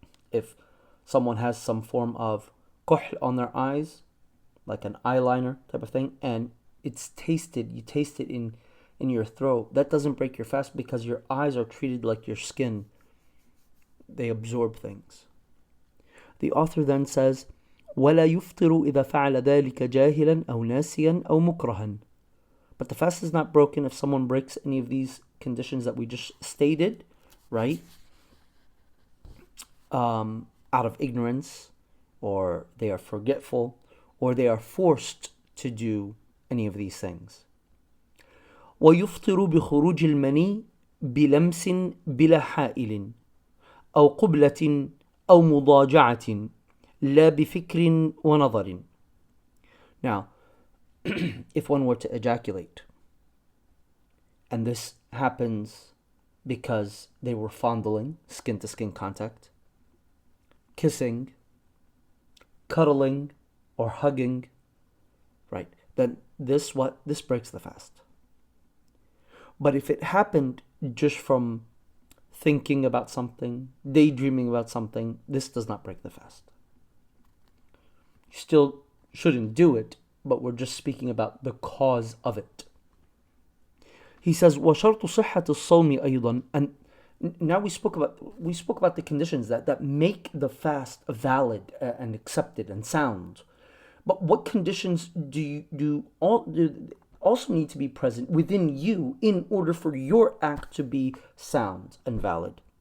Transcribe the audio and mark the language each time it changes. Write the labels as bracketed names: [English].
[English] If someone has some form of kuhl on their eyes, like an eyeliner type of thing, and you taste it in your throat, that doesn't break your fast because your eyes are treated like your skin. They absorb things. The author then says, [Arabic] ولا يفطر إذا فعل ذلك جاهلا أو ناسيا أو مكرها. [English] But the fast is not broken if someone breaks any of these conditions that we just stated, right? Out of ignorance, or they are forgetful, or they are forced to do any of these things. [Arabic] ويفطر بخروج المني بلمس بلا حائل أو قبلة أو مضاجعة لا بفكر ونظر. [English] Now, if one were to ejaculate, and this happens because they were fondling, skin-to-skin contact, kissing, cuddling, or hugging, right, then this breaks the fast. But if it happened just from thinking about something, daydreaming about something, this does not break the fast. You still shouldn't do it, but we're just speaking about the cause of it. He says, [Arabic] وَشَرْطُ صِحَّةِ الصَّوْمِ أيضا. [English] And now we spoke about the conditions that make the fast valid and accepted and sound. But what conditions do also need to be present within you in order for your act to be sound and valid?